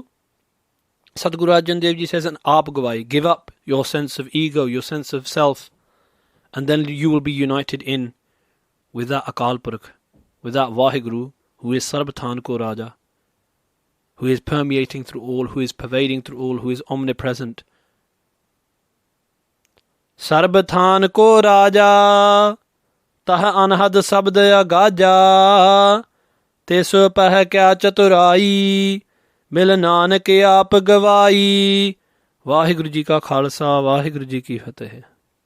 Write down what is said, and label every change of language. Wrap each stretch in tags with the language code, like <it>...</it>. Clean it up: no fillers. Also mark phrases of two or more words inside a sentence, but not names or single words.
<en>Sadguru Arjan Dev Ji says an</en> <pa>ਆਪੁ ਗਵਾਈ.</pa> <en>Give up your sense of ego, your sense of self, and then you will be united in with that Akal Purakh, with that Vaheguru, who is</en> <pa>ਸਰਬਤਨ ਕੋ ਰਾਜਾ,</pa> <en>who is permeating through all, who is pervading through all, who is omnipresent.</en> <pa>ਸਰਬਤਨ ਕੋ ਰਾਜਾ, ਤਹ ਅਨਹਦ ਸਬਦ ਅਗਾਜਾ, ਤਿਸੁ ਪਹਿ ਕਿਆ ਚਤੁਰਾਈ, ਮਿਲੁ ਨਾਨਕ ਆਪੁ ਗਵਾਈ. ਵਾਹਿਗੁਰੂ ਜੀ ਕਾ ਖਾਲਸਾ, ਵਾਹਿਗੁਰੂ ਜੀ ਕੀ ਫਤਹਿ.</pa>